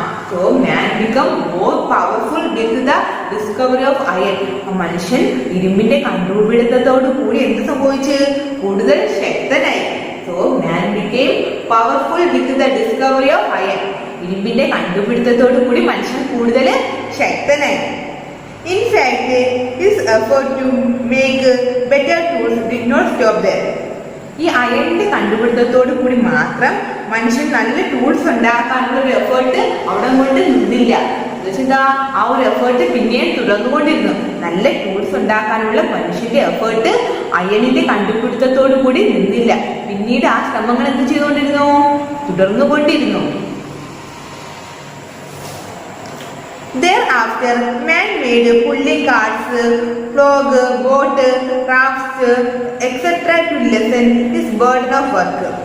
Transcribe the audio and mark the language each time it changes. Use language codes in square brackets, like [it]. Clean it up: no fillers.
[en] So man become more powerful with the discovery of iron. [ml] മനുഷ്യൻ ഇരുമ്പിന്റെ കണ്ടുപിടുത്തത്തോടു കൂടി എന്ത് സംഭവിച്ചു? കൂടുതൽ ശക്തനായി. [en] So man became powerful with the discovery of iron. [ml] ഇരുമ്പിന്റെ കണ്ടുപിടുത്തത്തോടു കൂടി മനുഷ്യൻ കൂടുതൽ ശക്തനായി. [en] In fact, his effort to make better tools did not stop there. [ml] ഈ അയണിന്റെ കണ്ടുപിടുത്തത്തോടു കൂടി മാത്രം മനുഷ്യൻ നല്ല ടൂൾസ് ഉണ്ടാക്കാനുള്ള ഒരു എഫേർട്ട് അവിടെ കൊണ്ട് നിന്നില്ല. എന്നുവെച്ചാ ആ ഒരു എഫേർട്ട് പിന്നെയും തുടർന്നുകൊണ്ടിരുന്നു. നല്ല ടൂൾസ് ഉണ്ടാക്കാനുള്ള മനുഷ്യന്റെ എഫേർട്ട് അയണിന്റെ കണ്ടുപിടുത്തത്തോടു കൂടി നിന്നില്ല. പിന്നീട് ആ ശ്രമങ്ങൾ എന്ത് ചെയ്തുകൊണ്ടിരുന്നു? തുടർന്നുകൊണ്ടിരുന്നു. [en] Thereafter, man made pulling carts, flog, boat, rafts, etc. to lessen his burden of work.